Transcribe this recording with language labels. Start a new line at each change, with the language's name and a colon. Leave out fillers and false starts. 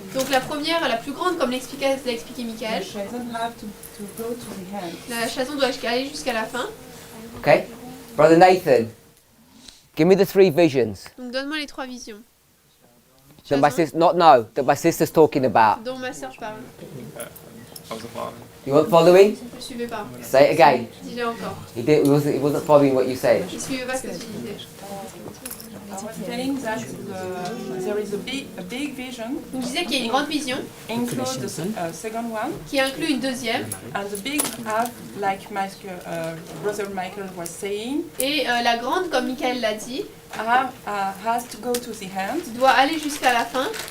French: Donc la première, la plus grande, comme l'a expliqué Michael.
English: The Chazon have to go to the end.
French: La Chazon doit aller jusqu'à la fin.
English: Okay. Brother Nathan, give me the three visions
French: Donc donne-moi les trois visions
English: that my sister, that my sister's talking about.
French: dont ma sœur parle.
English: I wasn't following. You weren't following?
French: Je ne suivais pas.
English: Say it again.
French: Dis-le encore.
English: He wasn't following what you said.
French: Je ne suivais pas ce que tu disais.
English: I was telling that there is a big vision.
French: Donc je disais qu'il y a une grande vision
English: Include the second one.
French: qui inclut une deuxième.
English: And the big half, like Brother Michael was saying,
French: Et la grande, comme Michael l'a dit,
English: has to go to the end.
French: doit aller jusqu'à la fin.